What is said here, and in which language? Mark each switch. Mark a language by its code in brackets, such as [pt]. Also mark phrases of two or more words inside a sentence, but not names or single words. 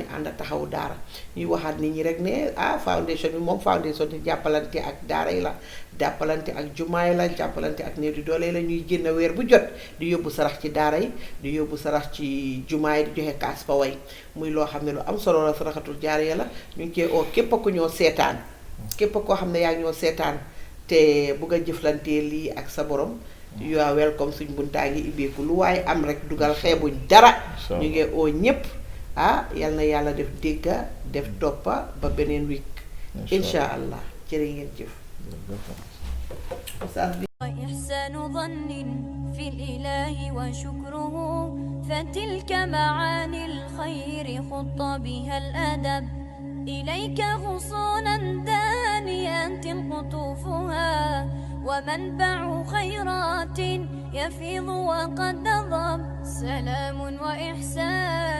[wo] ànd ak taxawu daara ñuy waxaat nit ñi rek ne foundation bi moom foundation di jàppalante ak daara yi la jàppalante ak jumaa yi la jàppalante ak néew di doole yi la ñuy génn weer bu jot di yóbbu sarax ci daara yi di yóbbu sarax ci jumaa yi di joxe kaas fa way muy loo xam ne lu am solo la saraxatul jaariya la ñu ngi koy oo képp ku ñoo seetaan képp koo xam ne yaa ngi ñoo seetaan te bugg a jëflantee lii ak sa borom [en] you are welcome [wo] suñ buntaa ngi ibbeeku lu waaye am rek dugal xeebuñ dara ñu ngi oo ñépp yal na yàlla def dégga def toppa ba beneen week [ar] إن شاء الله [wo] jërë ngeen jëf [ar] وإحسان ظن في الإله وشكره فتلك معاني الخير خط بها الأدب إليك غصونا دانيات قطوفها ومنبع خيرات يفيض وقد نضب سلام وإحسان